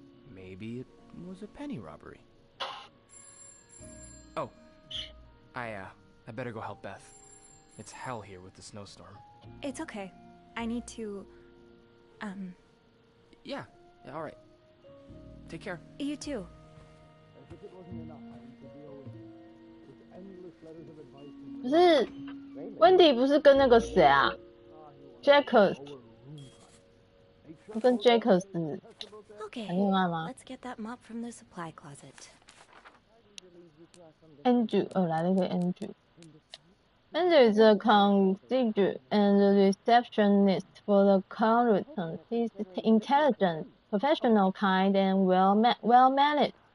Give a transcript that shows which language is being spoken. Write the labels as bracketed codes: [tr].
[en] Maybe it was a penny robbery. Oh, I I better go help Beth. It's hell here with the snowstorm. It's okay. I need to, Yeah, all right. Take care. You too. As if it wasn't enough having to deal with endless letters of advice [zh] 不是温迪不是跟那个谁啊 ，Jacks， 跟 Jacks 谈恋爱吗 [en] Let's get that mop from the supply closet. ？Andrew， [zh] 来了一个 [en] Andrew。 Andrew is a concierge and receptionist for the Carlton. He's intelligent, professional, kind, and well mannered.